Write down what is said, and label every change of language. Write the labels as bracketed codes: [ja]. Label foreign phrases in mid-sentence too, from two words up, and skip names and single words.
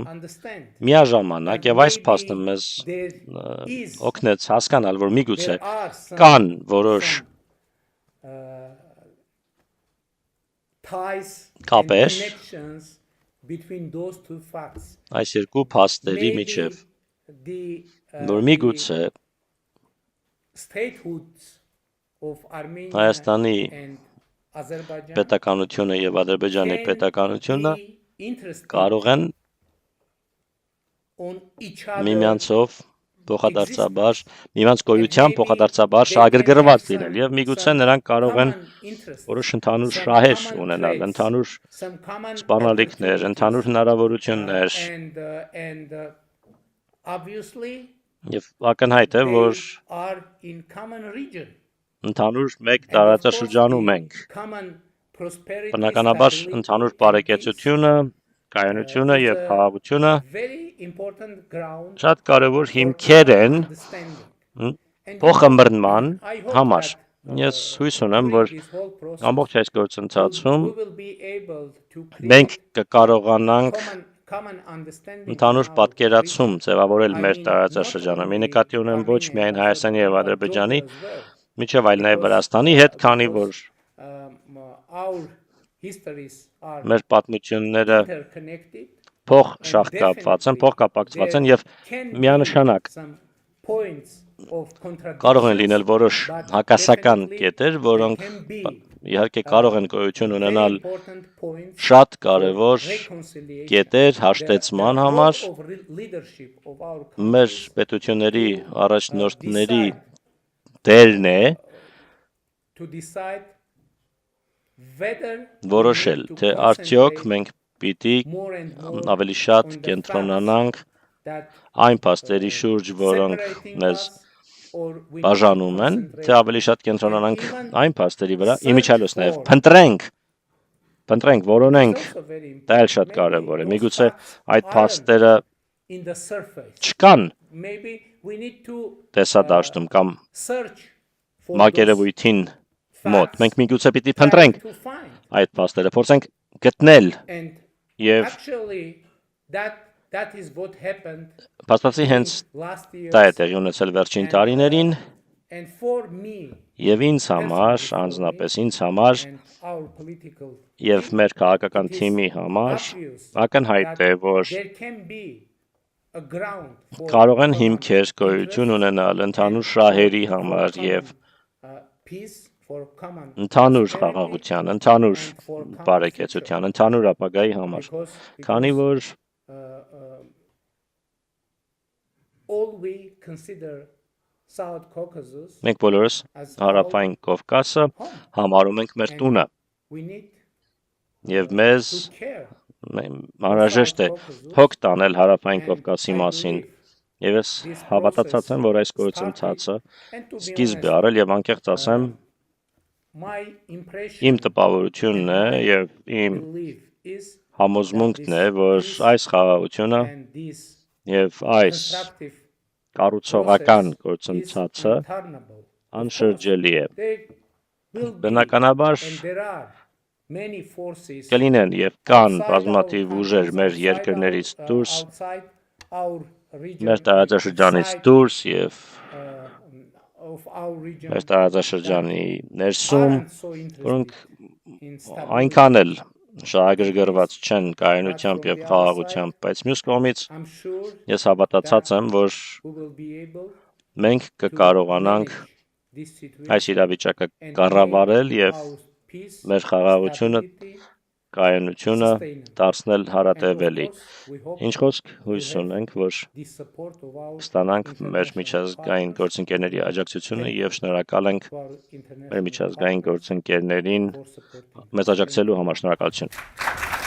[en] understand [hy] միաժամանակ [en] that [hy] եւ այս [en] maybe [hy] փաստը մեզ [en] there is [hy] օգնեց հասկանալ, որ միգուցե [en] there are some [hy] կան որոշ [en] ties and [hy] կապեր [en] connections between those two facts. [hy] այս երկու փաստերի [en] Maybe [hy] միջև, [en] the [hy] որ միգուցե [en] statehoods of Armenia [hy] Հայաստանի [en] and Azerbaijan [hy] պետականությունը եւ Ադրբեջանի [en] can [hy] պետականությունը [en] be interested [hy] կարող են [en] on each other [hy] միմյանցով փոխադարձաբար, միմյանց գոյությամբ փոխադարձաբար շահագրգռված լինել եւ միգուցե նրանք կարող են որոշ ընդհանուր շահեր ունենալ, ընդհանուր սպառնալիքներ, ընդհանուր հնարավորություններ [en] and obviously [hy] եւ ակնհայտ է, որ [en] they are in common region. [hy] ընդհանուր մեկ [en] And of course, [hy] տարածաշրջանում ենք։ [en] the common prosperity, [hy] Բնականաբար [en] stability, [hy] ընդհանուր [en] and [hy] բարեկեցությունը, կայունությունը [en] is [hy] եւ [en] a [hy] խաղաղությունը [en] very important ground [hy] շատ կարևոր [en] for [hy] հիմքեր են [en] understanding. And [hy] փոխմրնման [en] I hope [hy] համար։ [en] that, [hy] Ես հույս ունեմ, որ [en] during this whole process, [hy] ամբողջ այս գործընթացում [en] we will be able to [hy] մենք [en] create [hy] կկարողանանք [en] common understanding [hy] ընդհանուր [en] in our [hy] պատկերացում [en] region. [hy] ձևավորել [en] I [hy] մեր [en] mean, [hy] տարածաշրջանում։ [en] not [hy] Մի [en] only [hy] նկատի ունեմ ոչ [en] Armenia [hy] միայն [en] and [hy] Հայաստանի եւ [en] Azerbaijan, but [hy] Ադրբեջանի, [en] Georgia as well. [hy] միջև այլ նաև [en] Because, [hy] Վրաստանի հետ, քանի որ [en] our histories are [hy] մեր պատմությունները [en] interconnected. [hy] փող [en] And [hy] շաղկապված են, [en] definitely [hy] փող կապակցված են [en] there [hy] եւ [en] can be [hy] միանշանակ [en] some points of [hy] կարող են լինել որոշ [en] contradictions, but [hy] հակասական [en] definitely [hy] կետեր, [en] there [hy] որոնք [en] can be [hy] իհարկե կարող են գոյություն [en] very [hy] ունենալ [en] important points [hy] շատ [en] for [hy] կարևոր [en] reconciliation. [hy] կետեր [en] The [hy] հաշտեցման [en] role [hy] համար [en] of leadership of our [hy] մեր [en] countries [hy] պետությունների առաջնորդների [en] decide [hy] դերն է [en] to decide whether we [hy] որոշել, [en] need to [hy] թե արդյոք [en] concentrate [hy] մենք պիտի [en] more and more [hy] ավելի շատ [en] on the [hy] կենտրոնանանք [en] that [hy] այն փաստերի շուրջ, որոնք [en] separating [hy] մեզ [en] us, or we need to [hy] բաժանում են, թե [en] concentrate [hy] ավելի շատ կենտրոնանանք [en] and even [hy] այն փաստերի վրա, [en] search [hy] իմիջիալոց նաև [en] for- [hy] փնտրենք, [en] is [hy] որոնենք, [en] also very [hy] դա էլ [en] important. [hy] շատ [en] Maybe [hy] կարևոր է։ [en] those [hy] Միգուցե [en] facts [hy] այդ [en] aren't [hy] փաստերը [en] in the surface. [hy] չկան [en] Maybe we need to [hy] տեսադաշտում կամ [en] search for [hy] մակերևույթին [en] those [hy] մոտ։ [en] facts, [hy] Մենք միգուցե պիտի [en] try [hy] փնտրենք [en] to find. [hy] այդ փաստերը, փորձենք գտնել [en] And [hy] եւ [en] actually that is what happened [hy] փաստացի հենց [en] last year. [hy] դա է տեղի ունեցել վերջին [en] And, [hy] տարիներին [en] And for me [hy] եւ ինձ համար, անձնապես ինձ համար [en] and our political [hy] եւ մեր քաղաքական [en] it is [hy] թիմի համար [en] obvious [hy] ակնհայտ է, [en] that [hy] որ [en] there can be a ground for [hy] կարող են [en] common [hy] հիմքեր գոյություն [en] interest [hy] ունենալ ընդհանուր [en] and [hy] շահերի [en] for [hy] համար [en] common, [hy] եւ [en] peace, for common [hy] ընդհանուր [en] prosperity, [hy] խաղաղության, ընդհանուր [en] and for common [hy] բարեկեցության, [en] future. [hy] ընդհանուր ապագայի համար։ Քանի որ [en] all we consider South Caucasus [hy] մենք բոլորս [en] as [hy] հարավային Կովկասը [en] home. [hy] համարում ենք մեր տունը [en] We need [hy] եւ մեզ [en] to care. [hy] անհրաժեշտ է հոգ տանել հարավային Կովկասի մասին։ Եվ ես հավատացած եմ, որ այս գործընթացը [en] And to be [hy] սկիզբ է [en] honest, [hy] արել եւ անկեղծ ասեմ, [en] my impression [hy] իմ տպավորությունն է եւ իմ [en] belief is [hy] համոզմունքն է, որ այս խաղաղությունը [en] and this [hy] եւ այս [en] constructive [hy] կառուցողական [en] process is [hy] գործընթացը [en] untenable. [hy] անշրջելի է։ [en] There will be [hy] Բնականաբար [en] and there are many forces [hy] կլինեն եւ կան [en] outside [hy] բազմաթիվ [en] our [hy] ուժեր [en] countries, [hy] մեր [en] outside [hy] երկրներից [en] our- [hy] դուրս, [en] outside our region, [hy] մեր տարածաշրջանից [en] outside, [hy] դուրս եւ [en] of our region [hy] մեր տարածաշրջանի ներսում, [en] aren't so interested [hy] որոնք [en] in stability. [hy] այնքան էլ շահագրգռված չեն կայունությամբ եւ խաղաղությամբ, բայց մյուս կողմից [en] I'm sure [hy] ես հավատացած եմ, որ [en] we will be able [hy] մենք կկարողանանք [en] this situation [hy] այս իրավիճակը [en] and [hy] կառավարել [en] make [hy] եւ [en] our peace, [hy] մեր խաղաղությունը, [en] stability, [hy] կայունությունը [en] sustainable. [hy] դարձնել [en] And of [hy] հարատևելի։ [en] course, we hope [hy] Ինչ խոսք հույս ունենք, որ [en] the support of our [hy] ստանանք մեր [en] international [hy] միջազգային [en] partners, [hy] գործընկերների աջակցությունը եւ շնորհակալ ենք [en] to our [hy] մեր [en] international [hy] միջազգային [en] partners [hy] գործընկերներին [en] for supporting [hy] մեզ աջակցելու համար։ Շնորհակալություն։